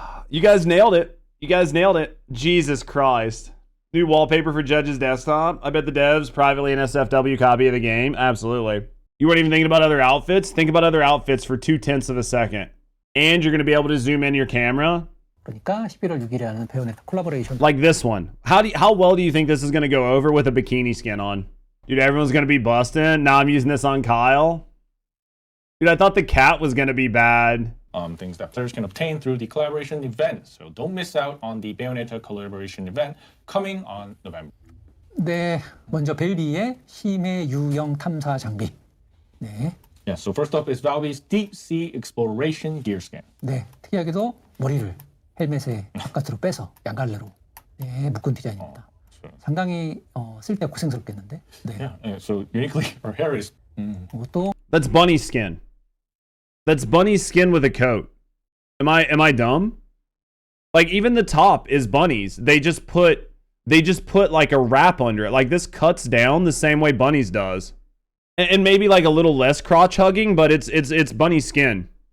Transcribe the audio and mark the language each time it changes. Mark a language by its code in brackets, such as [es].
[en] You guys nailed it. You guys nailed it. Jesus Christ. New wallpaper for Judge's desktop. I bet the devs privately an SFW copy of the game. Absolutely. You weren't even thinking about other outfits? Think about other outfits for 0.2 of a second. And you're going to be able to zoom in your camera. [ko] 그러니까 11월 6일에 하는 베요네타 콜라보레이션. [en] Like this one. How well do you think this is going to go over with a bikini skin on? Dude, everyone's going to be busting. Now I'm using this on Kyle. Dude, I thought the cat was going to be bad. Things that players can obtain through the collaboration event. So don't miss out on the Bayonetta collaboration event coming on November. [ko] 네, 먼저 벨비의 힘의 유형 탐사 장비. 네. [en] Yeah, so first up is Valve's Deep Sea Exploration Gear Skin. [ko] 네, 특이하게도 머리를 헬멧의 바깥으로 빼서 양갈래로 네, 묶은 디자인입니다. 상당히 쓸 때 고생스럽겠는데. 네. [en] Yeah, so uniquely, her hair is... [ko] 이것도 [en] That's bunny skin. That's bunny skin with a coat. Am I dumb? Like, even the top is bunnies. They just put like a wrap under it. Like, this cuts down the same way bunnies does. And maybe like a little less crotch hugging, but it's bunny skin.